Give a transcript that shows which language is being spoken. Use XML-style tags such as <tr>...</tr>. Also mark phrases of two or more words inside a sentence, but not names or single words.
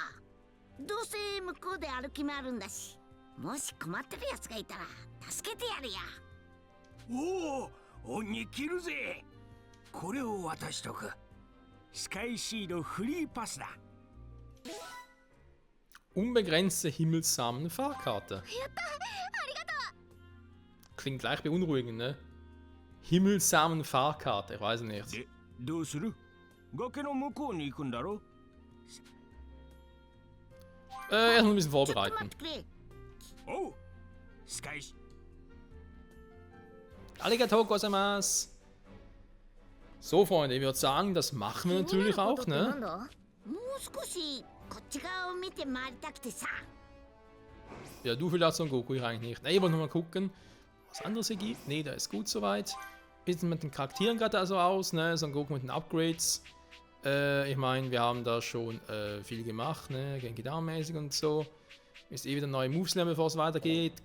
<ja>どうせ向こうで歩き回るんだし、もし困ってるやつがいたら助けてやるよ。おお、恩に切るぜ。これを渡しとく。スカイシードフリーパスだ。</ja> <de>Unbegrenzte himmelsamen Fahrkarte.</de> <ja>やった、ありがと</ja> <de>Klingt gleich beunruhigend, ne? Himmelsamen Fahrkarte, ich weiß nicht.</de> <ja>どうする？崖の向こうに行くんだろ？</ja> <de>Erst mal ein bisschen</de> <ja>ちょっと</ja> <de>vorbereiten.</de> <ja>待ってくれ。おう。スカイシ。ありがとうございます.</ja> <de>So, Freunde, ich würde sagen, das machen wir</de> <ja>気になる</ja> <de>natürlich</de> <ja>こと</ja> <de>auch,</de> <ja>ってなん</ja> <de>ne?</de> <ja>だ？もう少しこっち側を見て回りたくてさ。</ja> <de>Ja, du vielleicht Son Goku hier eigentlich nicht. Ne, ich wollte noch mal gucken, was anderes hier gibt. Ne, da ist gut soweit. Wie sieht es mit den Charakteren gerade also aus, ne? Son Goku mit den Upgrades. Ich meine, wir haben da schon viel gemacht, ne? Genki Dama-mäßig und so. Ist eh wieder neue Moves lernen, bevor es weitergeht.</de>